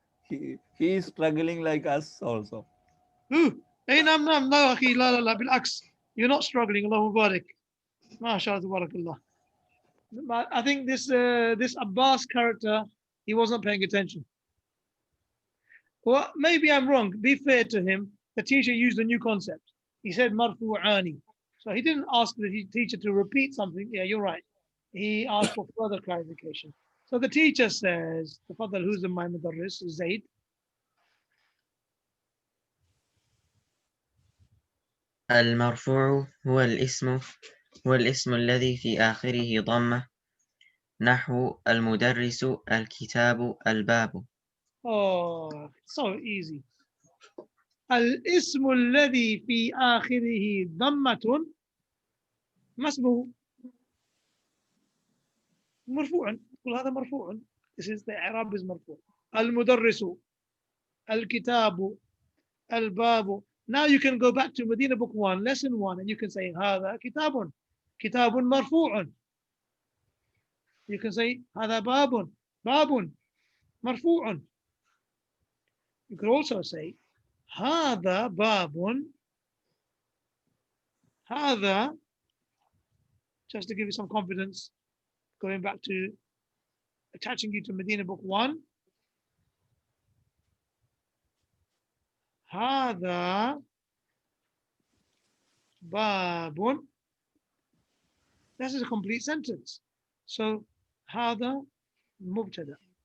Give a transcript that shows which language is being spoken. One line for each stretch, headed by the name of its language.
English: he is struggling like us also.
Arabic: اي نعم لا اخي لا بالعكس,
English: you're not struggling.
Arabic: الله مبارك. ما شاء الله تبارك الله.
English: I think this Abbas character, he wasn't paying attention. Well, maybe I'm wrong. Be fair to him. The teacher used a new concept. He said marfu'ani. So he didn't ask the teacher to repeat something. Yeah, you're right. He asked for further clarification. So the teacher says, who's the my mudarris? Zaid.
Arabic: المرفوع هو الاسم الذي في آخره ضمة نحو المدرس الكتاب الباب.
English: Oh, so easy.
Arabic: الاسم الذي في آخره ضمة ما اسمه؟ مرفوع. كل هذا مرفوع.
English: This is the إعراب is مرفوع.
Arabic: المدرس الكتاب الباب.
English: Now you can go back to Madeenah book 1, lesson 1, and you can say
Arabic: هذا كتاب مرفوع.
English: You can say
Arabic: هذا باب مرفوع.
English: You could also say
Arabic: هذا باب.
English: هذا, just to give you some confidence, going back to attaching you to Madeenah book 1.
Arabic: هذا باب.
English: This is a complete sentence.
Arabic: So هذا مبتدأ.